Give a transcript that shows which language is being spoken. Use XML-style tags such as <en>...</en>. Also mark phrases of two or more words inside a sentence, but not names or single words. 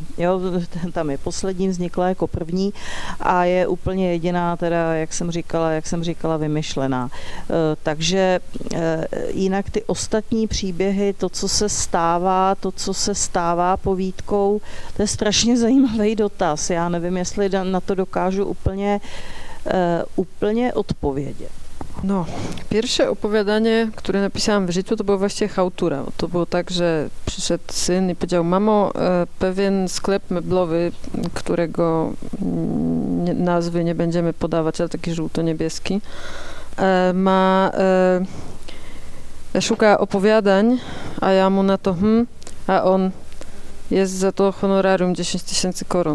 <cs>Jo, tam je poslední, vznikla jako první a je úplně jediná, teda, jak jsem říkala, vymyšlená. Takže jinak ty ostatní příběhy, to, co se stává povídkou, to je strašně zajímavý dotaz. Já nevím, jestli na to dokážu úplně odpovědět.</cs> <pl>No, pierwsze opowiadanie, które napisałam w życiu, to była właściwie chałtura. To było tak, że przyszedł syn i powiedział, mamo, pewien sklep meblowy, którego nazwy nie będziemy podawać, ale taki żółto-niebieski, szuka opowiadań, a ja mu na to a on jest za to honorarium 10 000 koron.</pl>